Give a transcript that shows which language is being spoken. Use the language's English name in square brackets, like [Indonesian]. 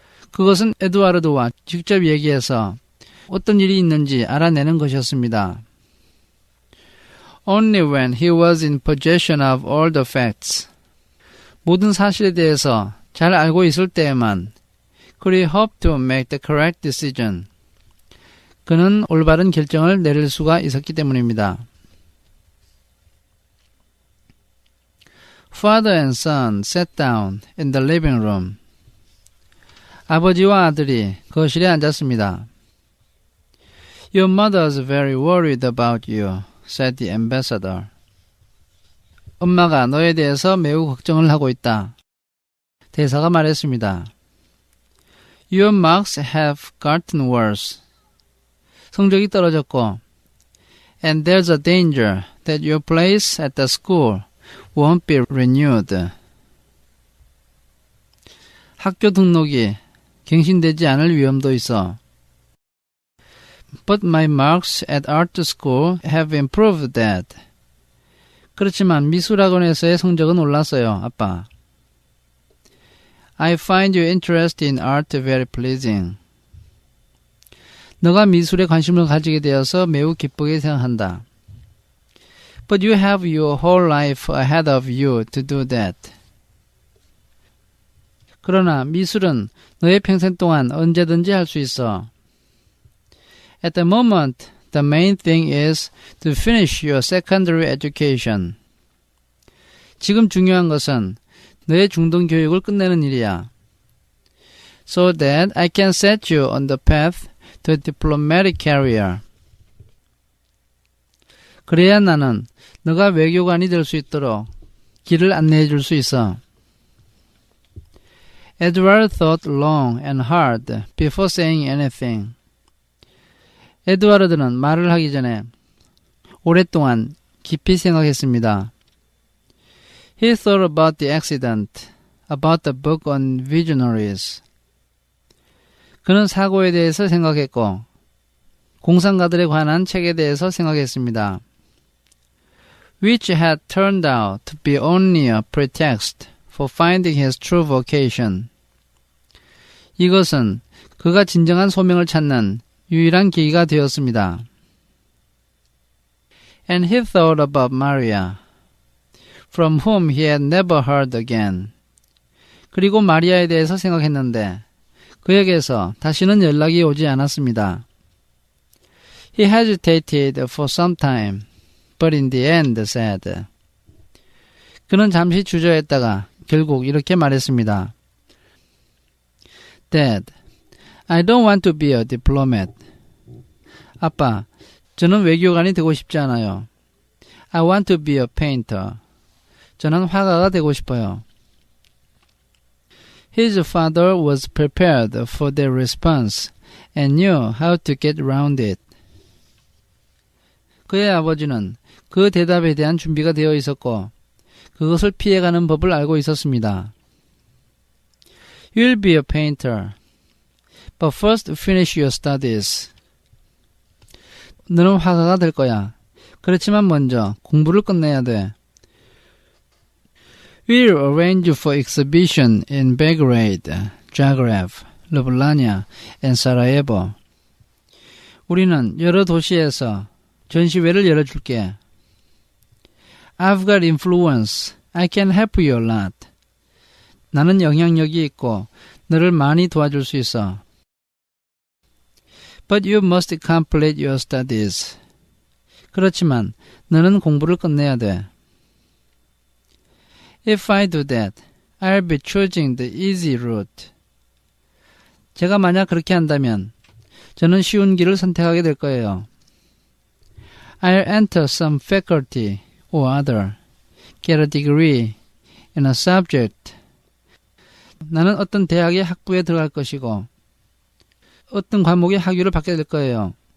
[Korean] 그것은 에드와르드와 직접 얘기해서 어떤 일이 있는지 알아내는 것이었습니다. [English] Only when he was in possession of all the facts. [Korean] 모든 사실에 대해서 잘 알고 있을 때에만 [English] could he hope to make the correct decision. [Korean] 그는 올바른 결정을 내릴 수가 있었기 때문입니다. [English] Father and son sat down in the living room. [Korean] 아버지와 아들이 거실에 앉았습니다. [English] Your mother is very worried about you, said the ambassador. [Korean] 엄마가 너에 대해서 매우 걱정을 하고 있다. 대사가 말했습니다. [English] Your marks have gotten worse. [Korean] 성적이 떨어졌고 [English] and there's a danger that your place at the school won't be renewed. [Korean] 학교 등록이 갱신되지 않을 위험도 있어. [English] But my marks at art school have improved that. [Korean] 그렇지만 미술학원에서의 성적은 올랐어요, 아빠. [English] I find your interest in art very pleasing. [Korean] 너가 미술에 관심을 가지게 되어서 매우 기쁘게 생각한다. [English] But you have your whole life ahead of you to do that. [Korean] 그러나 미술은 너의 평생 동안 언제든지 할 수 있어. [English] At the moment, the main thing is to finish your secondary education. [Korean] 지금 중요한 것은 너의 중등 교육을 끝내는 일이야. [English] So that I can set you on the path to a diplomatic career. [Korean] 그래야 나는 너가 외교관이 될 수 있도록 길을 안내해 줄 수 있어. [English] Edward thought long and hard before saying anything. [Korean] 에드와르드는 말을 하기 전에 오랫동안 깊이 생각했습니다. [English] He thought about the accident, about the book on visionaries. [Korean] 그는 사고에 대해서 생각했고 공상가들에 관한 책에 대해서 생각했습니다. [English] Which had turned out to be only a pretext for finding his true vocation. [Korean] 이것은 그가 진정한 소명을 찾는 유일한 계기가 되었습니다. [English] And he thought about Maria, from whom he had never heard again. [Korean] 그리고 마리아에 대해서 생각했는데 그에게서 다시는 연락이 오지 않았습니다. [English] He hesitated for some time, but in the end said. [Korean] 그는 잠시 주저했다가 결국 이렇게 말했습니다. [English] Dad, I don't want to be a diplomat. [Korean] 아빠, 저는 외교관이 되고 싶지 않아요. [English] I want to be a painter. [Korean] 저는 화가가 되고 싶어요. [English] His father was prepared for their response and knew how to get around it. [Korean] 그의 아버지는 그 대답에 대한 준비가 되어 있었고 그것을 피해가는 법을 알고 있었습니다. [English] You'll be a painter, but first finish your studies. [Korean] 너는 화가가 될 거야. 그렇지만 먼저 공부를 끝내야 돼. [English] We'll arrange for exhibition in Belgrade, Zagreb, Ljubljana, and Sarajevo. [Korean] 우리는 여러 도시에서 전시회를 열어줄게. [English] I've got influence. I can help you a lot. [Korean] 나는 영향력이 있고 너를 많이 도와줄 수 있어. [English] But you must complete your studies. [Korean] 그렇지만 너는 공부를 끝내야 돼. [English] If I do that, I'll be choosing the easy route. [Korean] 제가 만약 그렇게 한다면 저는 쉬운 길을 선택하게 될 거예요. [English] I'll enter some faculty or other, get a degree in a subject. [Korean] 나는 어떤 대학의 학부에 들어갈 것이고 어떤 과목의 학위를 받게 될 거예요.